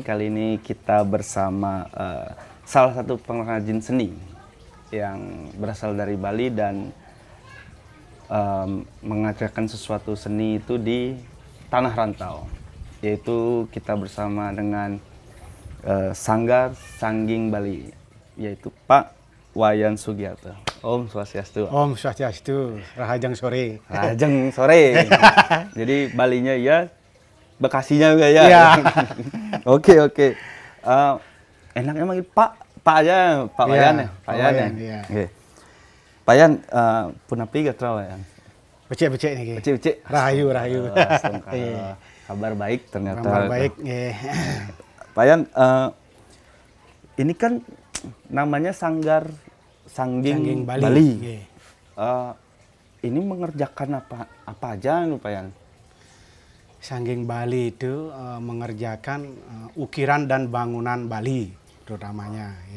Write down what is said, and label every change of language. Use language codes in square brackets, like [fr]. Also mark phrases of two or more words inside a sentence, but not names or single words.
[id] Kali ini kita bersama salah satu pengrajin seni yang berasal dari Bali dan mengajarkan sesuatu seni itu di tanah rantau. Yaitu kita bersama dengan Sanggar Sangging Bali, yaitu Pak Wayan Sugiarto. [ban] Om Swastiastu. Om Swastiastu. Rahajeng sore. Rahajeng sore. [id] Jadi Balinya ya, Bekasinya juga ya. Iya. Oke. Enaknya manggil Pak aja, Pak Wayan ya. Pak Wayan ya. Iya. Oke. [ban] Pak Wayan, punapi gatrau ya. Becek-becek nih. Becek. Rahayu. [id] Kabar baik ternyata. Kabar baik. Iya. Pak Wayan, ini kan namanya Sanggar Sangging Bali. Ini mengerjakan apa aja nih Pak Yan? Sangging Bali itu mengerjakan ukiran dan bangunan Bali terutamanya. Ya,